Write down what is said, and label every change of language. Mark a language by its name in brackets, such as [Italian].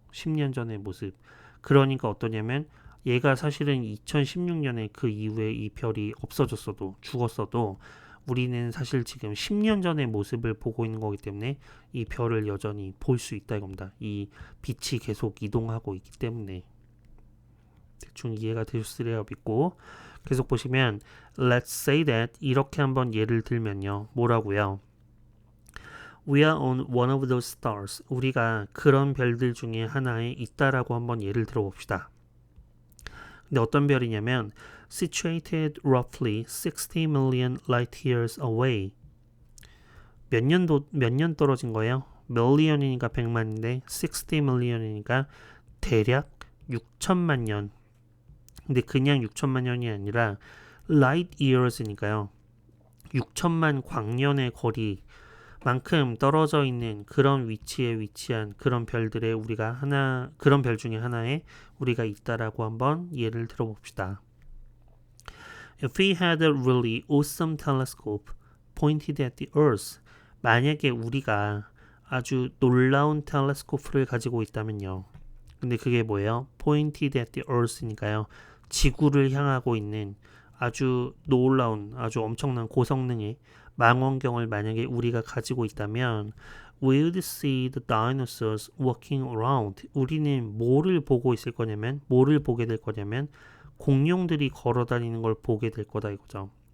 [Korean] 10년 전의 모습. 그러니까 어떠냐면 얘가 사실은 2016년에 그 이후에 이 별이 없어졌어도 죽었어도 우리는 사실 지금 10년 전의 모습을 보고 있는 거기 때문에 이 별을 여전히 볼 수 있다 이겁니다. 이 빛이 계속 이동하고 있기 때문에. 대충 이해가 되셨으리라 믿고 계속 보시면 Let's say that 이렇게 한번 예를 들면요. 뭐라고요? [English] We are on one of those stars. [Korean] 우리가 그런 별들 중에 하나에 있다라고 한번 예를 들어봅시다. [English] 근데 어떤 별이냐면 situated roughly 60 million light years away. [Korean] 몇 년 떨어진 거예요? million이니까 100만인데 60 million이니까 대략 6천만 년. 근데 그냥 6천만 년이 아니라 light years니까요. 6천만 광년의 거리만큼 떨어져 있는 그런 위치에 위치한 그런 별들에 우리가 그런 별 중에 하나에 우리가 있다라고 한번 예를 들어봅시다. [English] If we had a really awesome telescope pointed at the Earth, 만약에 우리가 아주 놀라운 텔레스코프를 가지고 있다면요. [Korean] 근데 그게 뭐예요? [English] Pointed at the Earth니까요. [Korean] 지구를 향하고 있는 아주 놀라운, 아주 엄청난 고성능의 망원경을 만약에 우리가 가지고 있다면 we would see the dinosaurs walking around. 우리는 뭐를 보고 있을 거냐면, 뭐를 보게 될 거냐면 공룡들이 걸어다니는 걸 보게 될 거다 이거죠.